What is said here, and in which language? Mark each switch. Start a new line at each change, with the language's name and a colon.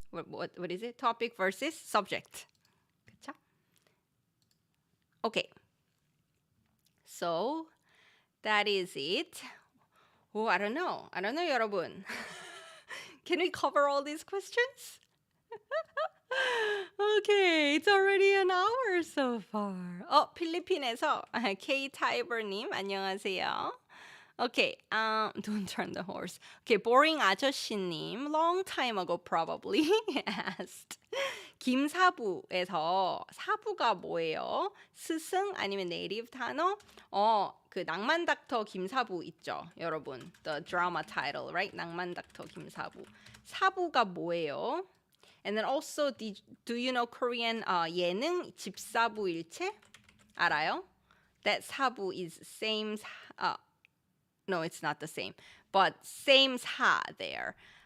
English: What is it? Topic versus subject.
Korean: 그쵸?
English: Okay. So that is it. Oh, I don't know, 여러분. Can we cover all these questions? Okay, it's already an hour so far.
Korean: 필리핀에서 K-Tiber님 안녕하세요.
English: Okay, don't turn the horse. Okay, boring 아저씨님, long time ago probably asked.
Korean: 김사부에서 사부가 뭐예요? 스승 아니면 네이티브 단어? 그 낭만 닥터 김사부 있죠, 여러분.
English: The drama title, right? 낭만 닥터 김사부.
Korean: 사부가 뭐예요?
English: And then also, do you know Korean 예능 집사부 일체?
Korean: 알아요?
English: That 사부 is same. No, it's not the same, but same 사 there.